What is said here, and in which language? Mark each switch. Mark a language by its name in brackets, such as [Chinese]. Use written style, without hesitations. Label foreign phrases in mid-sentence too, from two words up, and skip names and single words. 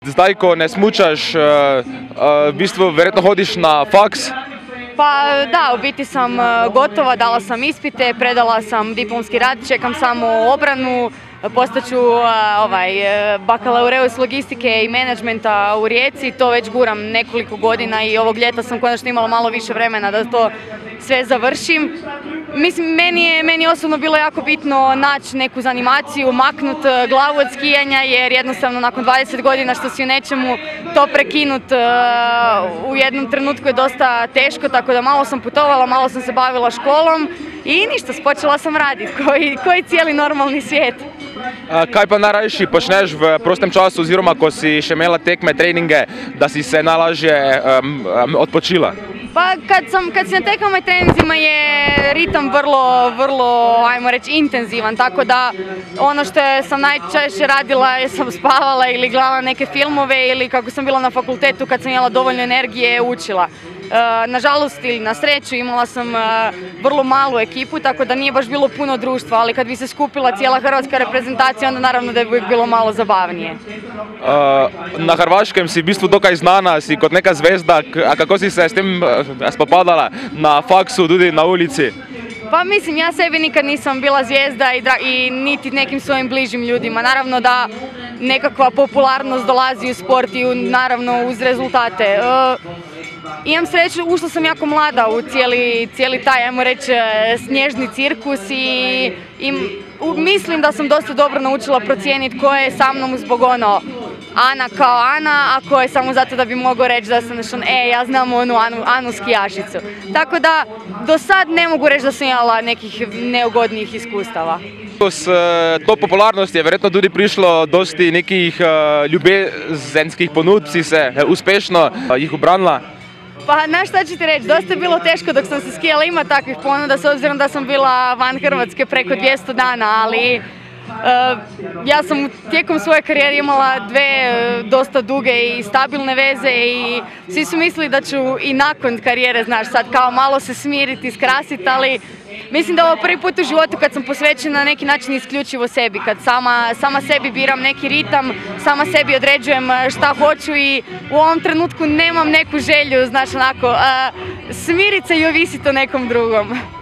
[Slovenian] Zdaj, ko ne smučaš, v bistvu verjetno hodiš na faks? [Croatian] Pa da, u biti sam gotova, dala sam ispite, predala sam diplomski rad, čekam samo obranu, postaću bakalaureus logistike i menadžmenta u Rijeci, to već guram nekoliko godina i ovog ljeta sam konačno imala malo više vremena da to sve završim. Mislim, meni je osobno bilo jako bitno naći neku zanimaciju, maknut glavu od skijanja, jer jednostavno nakon 20 godina što si u nečemu, to prekinut u jednom trenutku je dosta teško, tako da malo sam putovala, malo sam se bavila školom i ništa, počela sam raditi, koji cijeli normalni svijet. [Slovenian] Kaj pa najrajši počneš v prostem času, oziroma ko si še imela tekme, treninge, da si se najlažje odpočila? [Croatian] Pa kad si na tekmama i treninzima je ritam vrlo, ajmo reći, intenzivan, tako da ono što sam najčešće radila je sam spavala ili gledala neke filmove ili kako sam bila na fakultetu kad sam imala dovoljno energije učila. Nažalost ili na sreću imala sam vrlo malu ekipu, tako da nije baš bilo puno društva, ali kad bi se skupila cijela hrvatska reprezentacija, onda naravno da bi bilo malo zabavnije. [Slovenian] Na Hrvaškem si v bistvu dokaj znana, si kot neka zvezda, a kako si se s tem spopadala na faksu, tudi na ulici? [Croatian] Pa mislim, ja sebi nikad nisam bila zvijezda i niti nekim svojim bližim ljudima. Naravno da nekakva popularnost dolazi u sport i naravno uz rezultate. Imam sreću, ušla sam jako mlada u cijeli taj, ajmo reći, snježni cirkus i mislim da sam dosta dobro naučila procijeniti ko je sa mnom zbog ono Ana kao Ana, a ko je samo zato da bi mogao reći da sam ja znam onu Anu skijašicu. Tako da do sad ne mogu reći da sam imala nekih neugodnijih iskustava. [Slovenian] S to popularnosti je verjetno tudi prišlo dosti nekih ljubezenskih ponudb, si se uspešno jih obranila? [Croatian] Pa znaš šta ću ti reći, dosta je bilo teško dok sam se skijala, ima takvih ponuda s obzirom da sam bila van Hrvatske preko 200 dana, ali ja sam tijekom svoje karijere imala dve dosta duge i stabilne veze i svi su mislili da ću i nakon karijere, znaš, sad kao malo se smiriti, skrasiti, ali mislim da je ovo prvi put u životu kad sam posvećena na neki način isključivo sebi, kad sama sebi biram neki ritam, sama sebi određujem šta hoću i u ovom trenutku nemam neku želju, znaš, onako, smirit se i ovisit o nekom drugom.